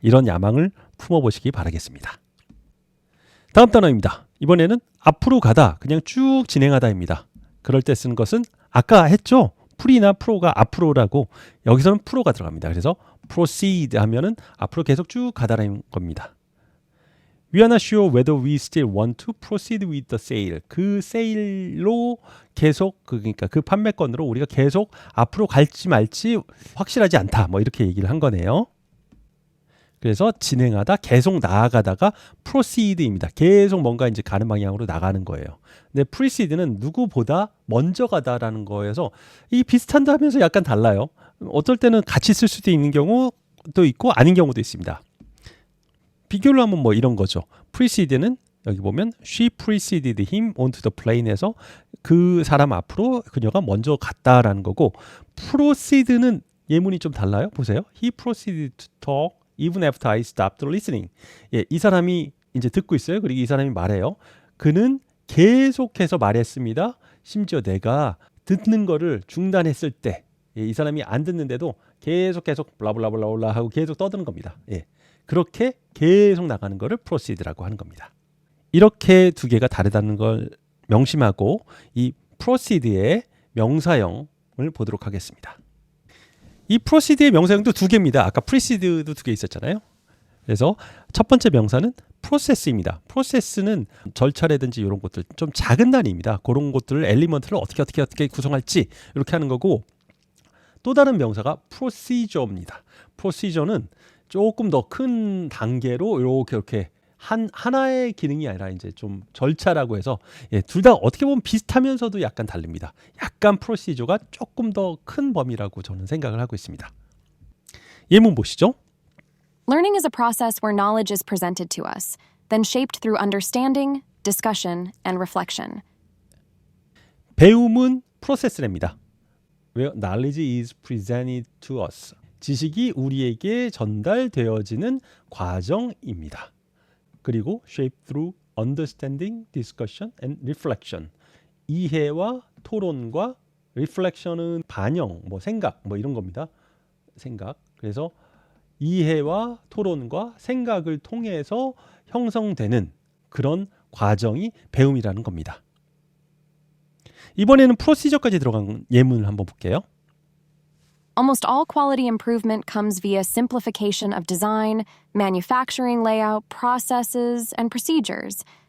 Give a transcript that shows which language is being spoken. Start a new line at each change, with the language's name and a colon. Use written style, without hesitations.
Korean: 이런 야망을 품어보시기 바라겠습니다. 다음 단어입니다. 이번에는 앞으로 가다, 그냥 쭉 진행하다입니다. 그럴 때 쓰는 것은 아까 했죠? 풀이나 프로가 앞으로라고 여기서는 프로가 들어갑니다. 그래서 proceed 하면은 앞으로 계속 쭉 가다라는 겁니다.
English: We are not sure whether we still want to proceed with the sale.
Korean: 그 세일로 계속 그러니까 그 판매건으로 우리가 계속 앞으로 갈지 말지 확실하지 않다. 뭐 이렇게 얘기를 한 거네요. 그래서 진행하다, 계속 나아가다가 proceed입니다. 계속 뭔가 이제 가는 방향으로 나가는 거예요. 근데 precede는 누구보다 먼저 가다라는 거여서 이 비슷한다 하면서 약간 달라요. 어떨 때는 같이 쓸 수도 있는 경우도 있고 아닌 경우도 있습니다. 비교를 하면 뭐 이런 거죠. precede는 여기 보면
English: she preceded him onto the plane
Korean: 에서 그 사람 앞으로 그녀가 먼저 갔다라는 거고 proceed는 예문이 좀 달라요. 보세요.
English: He proceeded to talk even after I stopped listening.
Korean: 예, 이 사람이 이제 듣고 있어요. 그리고 이 사람이 말해요. 그는 계속해서 말했습니다. 심지어 내가 듣는 거를 중단했을 때, 예, 이 사람이 안 듣는데도 계속 블라블라블라블라 하고 계속 떠드는 겁니다. 예, 그렇게 계속 나가는 거를 proceed라고 하는 겁니다. 이렇게 두 개가 다르다는 걸 명심하고 이 proceed의 명사형을 보도록 하겠습니다. 이 proceed의 명사형도 두 개입니다. 아까 precede도 두 개 있었잖아요. 그래서 첫 번째 명사는 process입니다. process는 절차라든지 이런 것들 좀 작은 단위입니다. 그런 것들을 엘리먼트를 어떻게 구성할지 이렇게 하는 거고 또 다른 명사가 procedure입니다. procedure는 조금 더 큰 단계로 이렇게 하나의 기능이 아니라 이제 좀 절차라고 해서 예, 둘 다 어떻게 보면 비슷하면서도 약간 다릅니다. 약간 procedure가 조금 더 큰 범위라고 저는 생각을 하고 있습니다. 예문 보시죠.
English: Learning is a process where knowledge is presented to us, then shaped through understanding, discussion, and reflection.
Korean: 배움은 프로세스랍니다.
English: Where knowledge is presented to us.
Korean: 지식이 우리에게 전달되어지는 과정입니다. 그리고
English: shape through understanding, discussion and reflection.
Korean: 이해와 토론과 reflection은 반영, 뭐 생각, 뭐 이런 겁니다. 생각. 그래서 이해와 토론과 생각을 통해서 형성되는 그런 과정이 배움이라는 겁니다. 이번에는 프로시저까지 들어간 예문을 한번 볼게요.
English: Almost all quality improvement comes via simplification of design, manufacturing layout, processes, and procedures.